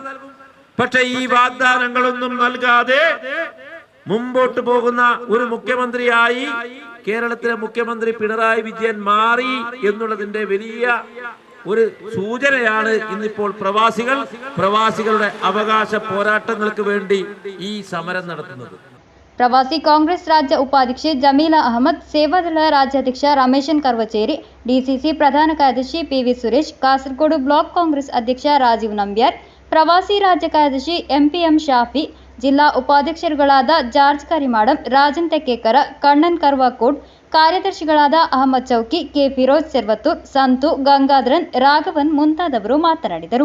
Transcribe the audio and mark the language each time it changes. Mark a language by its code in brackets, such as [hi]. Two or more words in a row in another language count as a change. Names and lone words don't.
[ml] പക്ഷെ ഈ വാഗ്ദാനങ്ങളൊന്നും നൽകാതെ മുമ്പോട്ട് പോകുന്ന ഒരു മുഖ്യമന്ത്രിയായി കേരളത്തിലെ മുഖ്യമന്ത്രി പിണറായി വിജയൻ മാറി എന്നുള്ളതിന്റെ വലിയ ഒരു സൂചനയാണ് ഇന്നിപ്പോൾ പ്രവാസികളുടെ അവകാശ പോരാട്ടങ്ങൾക്ക് വേണ്ടി ഈ സമരം നടത്തുന്നത്. [kn] ಪ್ರವಾಸಿ ಕಾಂಗ್ರೆಸ್ ರಾಜ್ಯ ಉಪಾಧ್ಯಕ್ಷೆ ಜಮೀಲಾ ಅಹಮದ್, ಸೇವಾದಳ ರಾಜ್ಯಾಧ್ಯಕ್ಷ ರಮೇಶನ್ ಕರ್ವಚೇರಿ, ಡಿಸಿಸಿ ಪ್ರಧಾನ ಕಾರ್ಯದರ್ಶಿ ಪಿವಿ ಸುರೇಶ್, ಕಾಸರಗೋಡು ಬ್ಲಾಕ್ ಕಾಂಗ್ರೆಸ್ ಅಧ್ಯಕ್ಷ ರಾಜೀವ್ ನಂಬ್ಯಾರ್, ಪ್ರವಾಸಿ ರಾಜ್ಯ ಕಾರ್ಯದರ್ಶಿ ಎಂಪಿಎಂ ಶಾಫಿ, ಜಿಲ್ಲಾ ಉಪಾಧ್ಯಕ್ಷರುಗಳಾದ ಜಾರ್ಜ್ ಕರಿಮಾಡಂ, ರಾಜನ್ ತೆಕ್ಕೇಕರ, ಕಣ್ಣನ್ ಕರ್ವಾಕೋಡ್, ಕಾರ್ಯದರ್ಶಿಗಳಾದ ಅಹಮದ್ ಚೌಕಿ, ಕೆ ಫಿರೋಜ್ ಸೆರ್ವತ್ತೂರ್, ಸಂತು, ಗಂಗಾಧರನ್, ರಾಘವನ್ ಮುಂತಾದವರು ಮಾತನಾಡಿದರು.